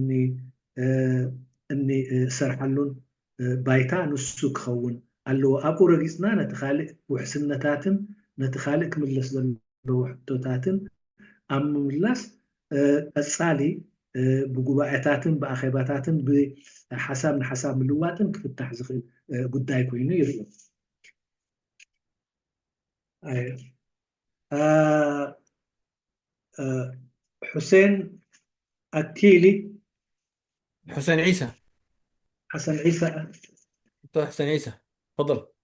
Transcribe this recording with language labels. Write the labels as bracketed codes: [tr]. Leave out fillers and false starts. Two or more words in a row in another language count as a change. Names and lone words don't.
[ti] እንሰርሓሉን ባይታ ንሱ ክኸውን ኣለዎ ኣብኡ ረጊፅና ነቲ ካልእ ውሕስነታትን ነቲ ካልእ ክምለስ ዘለዎ ሕቶታትን ኣብ ምምላስ ቀፃሊ ብጉባኤታትን ብኣኼባታትን ብሓሳብ ንሓሳብ ምልዋጥን ክፍታሕ ዝኽእል ጉዳይ ኮይኑ ይርአ حسين أكيلي [ar] حسين عيسى حسن عيسى دكتور حسين عيسى تفضل.